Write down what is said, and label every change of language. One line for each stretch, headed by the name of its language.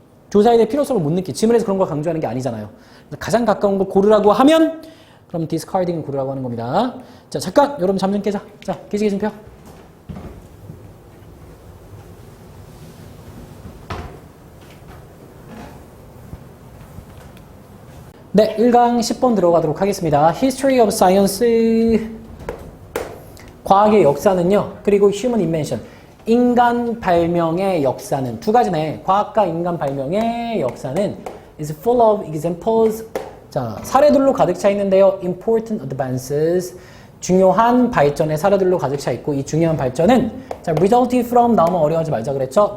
Korean: 조사에 대해 필요성을 못 느끼. 지문에서 그런 걸 강조하는 게 아니잖아요. 가장 가까운 걸 고르라고 하면 그럼 discarding을 고르라고 하는 겁니다. 자, 잠깐 여러분 잠 좀 깨자. 자, 기지개 좀 펴. 네, 1강 10번 들어가도록 하겠습니다.
English: History of Science, 과학의 역사는요.
Korean: 그리고 Human Invention, 인간 발명의 역사는 두 가지네. 과학과 인간 발명의 역사는
English: is full of examples.
Korean: 자, 사례들로 가득 차 있는데요.
English: Important advances,
Korean: 중요한 발전의 사례들로 가득 차 있고 이 중요한 발전은 자,
English: resulted from
Korean: 나오면 어려워하지 말자 그랬죠.